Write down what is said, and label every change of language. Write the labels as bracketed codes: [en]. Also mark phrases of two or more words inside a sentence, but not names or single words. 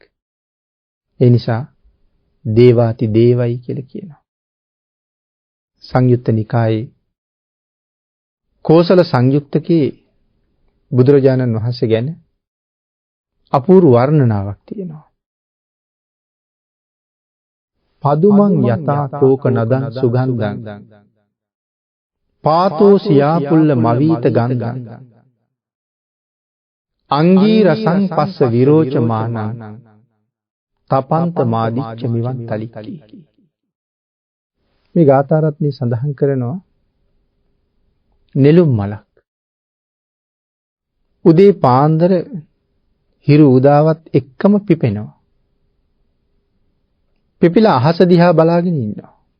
[si] ඒ නිසා දේවාති දේවයි කියලා කියනවා. සංයුත්ත නිකායේ කෝසල සංයුක්තකේ බුදුරජාණන් වහන්සේ ගැන අපූර්ව වර්ණනාවක් තියෙනවා. [pi] පදුමං යතා තෝක නදං සුගන්ධං පාතෝ සියාපුල්ල මවීත ගන්ධං අංගී රසං පස්ස විරෝචමානං තපන්ත මාදිච්ච මිවන් තලික්කි. [si] මේ ගාථා රත්නේ සඳහන් කරනවා නෙළුම් මලක් උදේ පාන්දර හිරු උදාවත් එක්කම පිපෙනවා. පිපිලා අහස දිහා බලාගෙන ඉන්නවා.